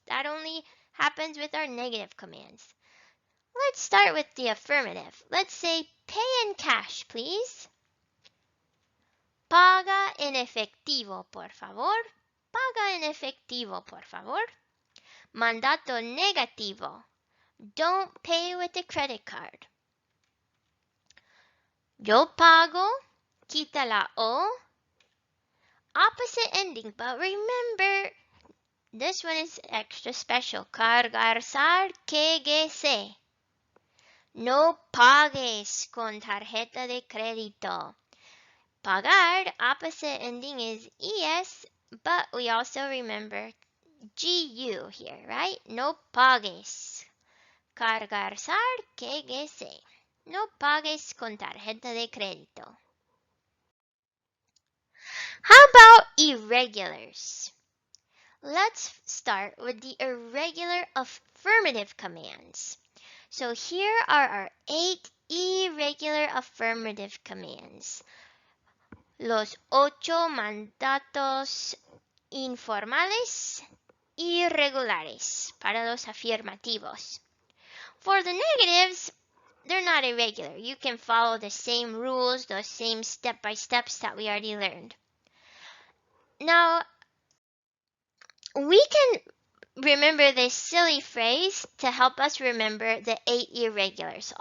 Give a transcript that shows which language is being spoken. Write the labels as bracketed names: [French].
[English] That only happens with our negative commands. Let's start with the affirmative. Let's say pay in cash, please. [Spanish] Paga en efectivo, por favor. Paga en efectivo, por favor. Mandato negativo. [English] Don't pay with a credit card. [Spanish] Yo pago. Quita la O. [English] Opposite ending, but remember, this one is extra special. Cargarzar que se. [Spanish] No pagues con tarjeta de crédito. [English] Pagar, opposite ending is es, but we also remember gu here, right? [Spanish] No pagues. Cargarzar que se. No pagues con tarjeta de crédito. [English] How about irregulars? Let's start with the irregular affirmative commands. So here are our 8 irregular affirmative commands. [Spanish] Los 8 mandatos informales irregulares para los afirmativos. [English] For the negatives, they're not irregular. You can follow the same rules, the same step-by-steps that we already learned. Now, we can remember this silly phrase to help us remember the 8 irregulars.